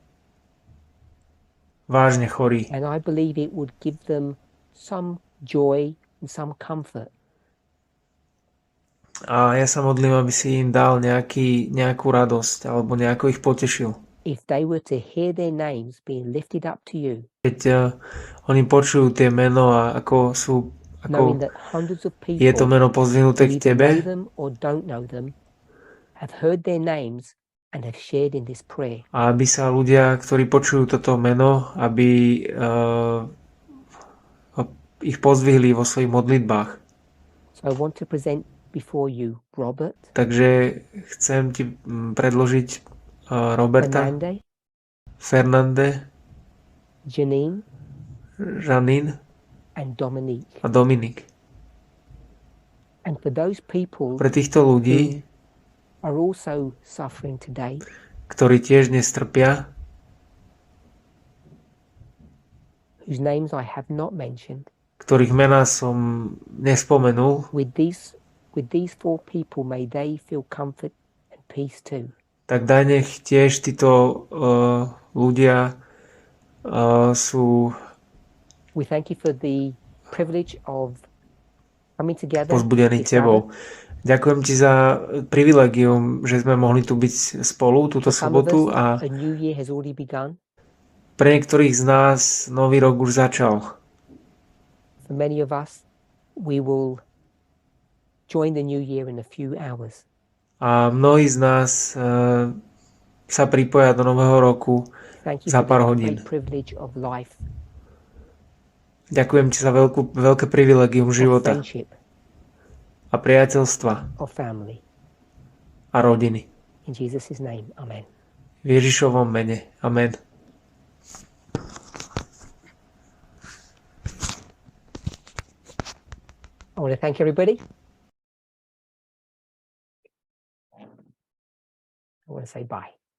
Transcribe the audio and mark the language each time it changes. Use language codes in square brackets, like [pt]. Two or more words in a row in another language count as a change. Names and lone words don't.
[sk] vážne chorí. [en] And I believe it would give them some joy and some comfort [sk] A ja sa modlím, aby si im dal nejakú radosť alebo nejako ich potešil. [en] if they were to hear their names being lifted up to you, [sk] Keď oni počujú tie meno a [en] knowing [sk] ako [en] that hundreds of [sk] je to [en] people [sk] meno pozdvihnuté [en] who [sk] k [en] either [sk] Tebe, [en] know them or don't know them have heard their names and have shared in this prayer. [sk] a aby sa ľudia, ktorí počujú toto meno, aby ich pozdvihli vo svojich modlitbách. [en] So I want to present before you Robert, [sk] Takže chcem Ti predložiť Roberta, Fernande, Fernande, Janine, Janine [en] and Dominique. [sk] a Dominik. [en] And for those people [sk] Pre týchto ľudí, [en] who are also suffering today, [sk] ktorí tiež dnes trpia, [en] whose names I have not mentioned, [sk] ktorých mená som nespomenul, [en] with these 4 people, may they feel comfort and peace too. [sk] tak daj nech tiež títo ľudia sú [en] We thank you for the privilege of coming together [sk] pozbudení [en] this [sk] Tebou. [en] Sabbath. [sk] Ďakujem Ti za privilegium, že sme mohli tu byť spolu túto [en] For some of [sk] sobotu [en] us, [sk] a [en] a new year has already begun. [sk] pre niektorých z nás nový rok už začal. [en] For many of us, we will join the new year in a few hours. [sk] A mnohí z nás sa pripoja do nového roku [en] Thank you [sk] za [en] for [sk] pár [en] the [sk] hodín. [en] great privilege of life, [sk] Ďakujem Ti za veľké privilegium [en] of [sk] života [en] friendship, [sk] a priateľstva [en] of family. [sk] a rodiny. [en] In Jesus' name, amen. [sk] V Ježišovom mene. Amen. [en] I want to thank everybody. I want to say bye.